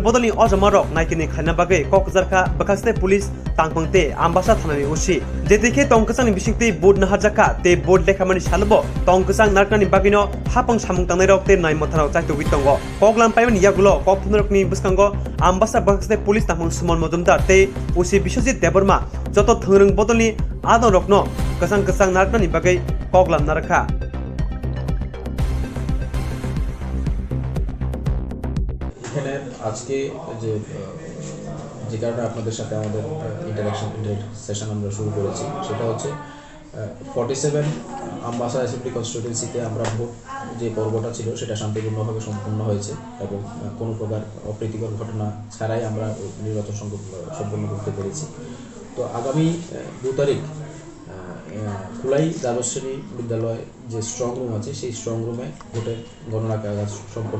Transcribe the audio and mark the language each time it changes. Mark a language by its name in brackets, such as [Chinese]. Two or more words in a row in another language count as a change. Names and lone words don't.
[Kok Borok] bodolni ojamarok naikini khana bagai kokjarka bakakste police tangpangte ambasa thanani ushi jetike tongkasangni bisingte bud naharjaka te bud lekhamani salbo tongkasang narkani bagino hapang samung tangnai rokte nai matharok chaito bitongo koklam paimani yagulo kokthunrokni buskango ambasa bakakste police tangpang sumon modumdar te ushi Biswajit Debarma joto thongrung bodolni adon rokno kasang narkani bagai koklam narakha [Bangla] এখানে আজকে যে কারণে আপনাদের সাথে আমাদের [English] interaction session [Bangla] আমরা শুরু করেছি সেটা হচ্ছে 47 আম্বাসা [English] assembly constituencyতে [Bangla] আমরা ভোট যে পর্বটা ছিল সেটা শান্তিপূর্ণভাবে সম্পন্ন হয়েছে এবং কোনো প্রকার অপ্রীতিকর ঘটনা ছাড়াই আমরা নির্বাচন সম্পন্ন করতে পেরেছি তো আগামী 2 তারিখ কুলাই দ্বাদশ শ্রেণী বিদ্যালয় যে [English] strong room [Bangla] আছে সেই [English] strong roomে [Bangla] ভোটের গণনা কাজ সম্পন্ন